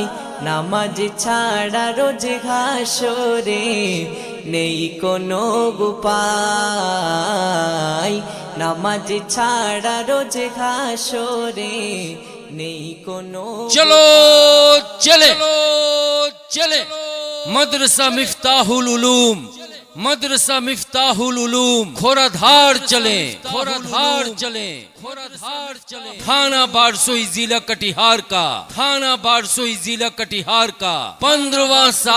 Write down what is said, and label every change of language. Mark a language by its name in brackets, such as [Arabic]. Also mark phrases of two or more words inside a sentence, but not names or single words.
[Bangla] নামাজ ছাড়া রোজ ঘাসরে নেই কোনো উপায়, নামাজ ছাড়া রোজ ঘাসরে নেই কোনো। [Urdu] چلو چلے مدرسہ مفتاح العلوم مدرسہ مفتاح العلوم کھوردھار چلیں، کھوردھار چلیں، کھوردھار چلیں، تھانہ بارسوئی ضلع کٹیہار کا، تھانہ بارسوئی ضلع کٹیہار کا 15واں